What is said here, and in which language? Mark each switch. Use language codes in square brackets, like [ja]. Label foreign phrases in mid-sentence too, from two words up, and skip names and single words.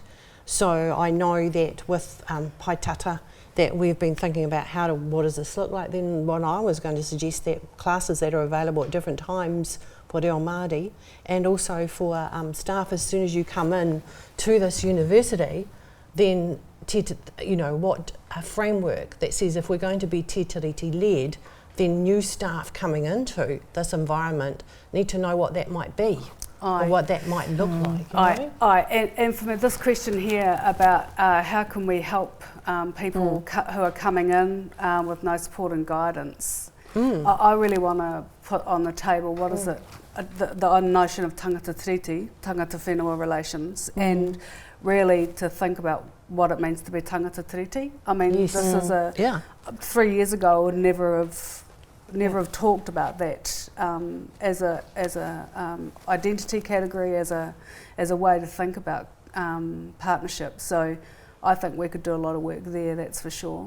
[en] So I know that with Paitata that we've been thinking about what does this look like. Then what I was going to suggest that classes that are available at different times for [mi] Reo Māori, [en] and also for staff as soon as you come in to this university, then what a framework that says if we're going to be [mi] te tiriti [en] led, then new staff coming into this environment need to know what that might be or what that might look like. And for me, this question here about how can we help people who are coming in with no support and guidance, I really want to put on the table what is it, the notion of [mi] tangata tiriti, tangata whenua [en] relations, and really to think about what it means to be [mi] tangata tiriti. [en] I mean, this is 3 years ago I would never have talked about that as a identity category, as a way to think about partnership. So I think we could do a lot of work there, that's for sure.